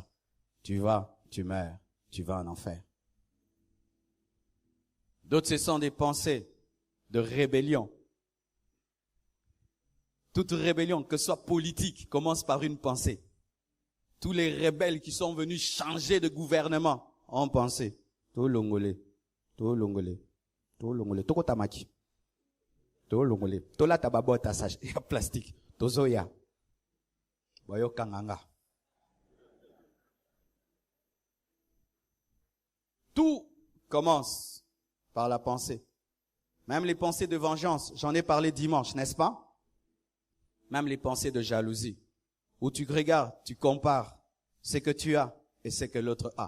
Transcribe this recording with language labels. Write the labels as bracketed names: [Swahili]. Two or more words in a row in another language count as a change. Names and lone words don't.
[French] Tu meurs, tu vas en enfer. D'autres, ce sont des pensées de rébellion. Toute rébellion, que ce soit politique, commence par une pensée. Tous les rebelles qui sont venus changer de gouvernement ont pensé. [Lingala] To longolé, to longolé, to longolé, to kotamaki, to longolé, to la tababo tassage, ya plastique, to zoya, boyo kanganga. [French] Tout commence par la pensée. Même les pensées de vengeance, j'en ai parlé dimanche, n'est-ce pas? Même les pensées de jalousie, où tu regardes, tu compares ce que tu as et ce que l'autre a.